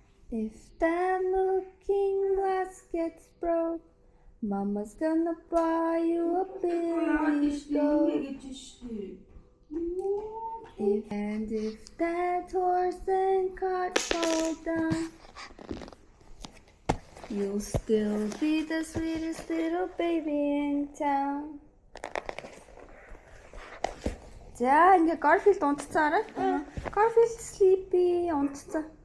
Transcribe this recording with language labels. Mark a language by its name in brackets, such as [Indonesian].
[English] If that looking glass gets broke, Mama's gonna buy you a billy goat. If that horse and cart fall down, you'll still be the sweetest little baby in town. [Mongolian] За ингээ Garfield унтцаарай. Garfield sleepy унтцаа.